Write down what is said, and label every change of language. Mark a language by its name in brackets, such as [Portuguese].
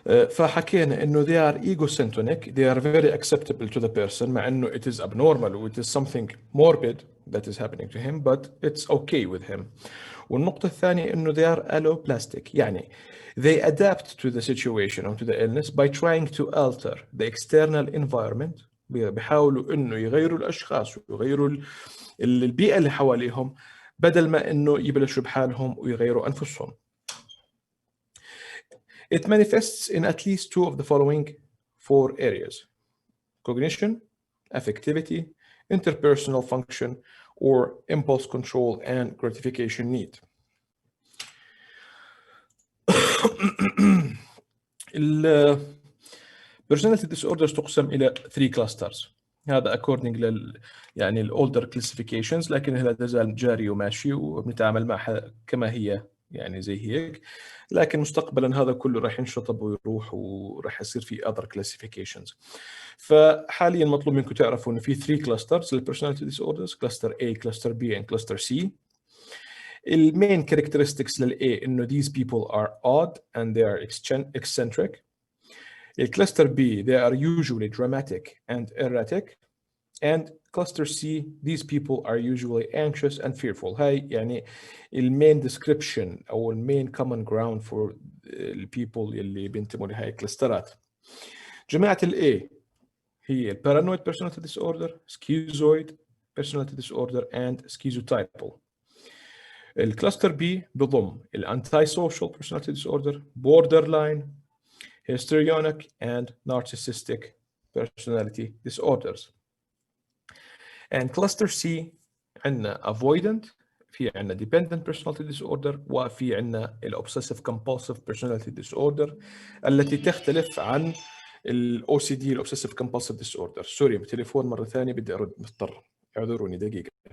[Arabic] فحكينا إنه [English] they are egocentric, they are very acceptable to the person، [Arabic] مع إنه [English] it is abnormal [Arabic] و [English] it is something morbid that is happening to him but it's okay with him. [Arabic] والنقطة الثانية إنه [English] they are alloplastic، [Arabic] يعني [English] they adapt to the situation or to the illness by trying to alter the external environment. [Arabic] بيحاولوا إنه يغيروا الأشخاص ويغيروا البيئة اللي حواليهم بدل ما إنه يبلشوا بحالهم ويغيروا أنفسهم. [English] It manifests in at least two of the following four areas: cognition, affectivity, interpersonal function, or impulse control and gratification need. Personality disorders [Arabic] تقسم إلى [English] 3 clusters. [Arabic] هذا [English] according [Arabic] يعني الأولدر classifications، لكن لا تزال جاري وماشي وبنتعامل معها كما هي يعني زي هيك. لكن مستقبلا هذا كله راح ينشطب ويروح وراح يصير في [English] other classifications. [Arabic] فحاليا مطلوب منكم تعرفوا انه في 3 clusters لل [English] personality disorders: cluster A, cluster B and cluster C. [Arabic] المين [English] characteristics [Arabic] للA انه [English] these people are odd and they are eccentric. Cluster B, they are usually dramatic and erratic. And cluster C, these people are usually anxious and fearful. [Arabic] هاي يعني المين [English] description [Arabic] أو المين [English] common ground for people [Arabic] اللي بينتموا لهاي الكلاسترات. جماعة ال A هي [English] paranoid personality disorder, schizoid personality disorder and schizotypal. [Arabic] الكلاستر B بضم [English] antisocial personality disorder, borderline, histrionic and narcissistic personality disorders. And cluster C [Arabic] عندنا [English] avoidant، [Arabic] في عندنا [English] dependent personality disorder، [Arabic] وفي عندنا [English] obsessive compulsive personality disorder [Arabic] التي تختلف عن [English] OCD obsessive compulsive disorder. [Arabic] سوري بالتليفون مرة ثانية بدي أرد، مضطر، اعذروني دقيقة.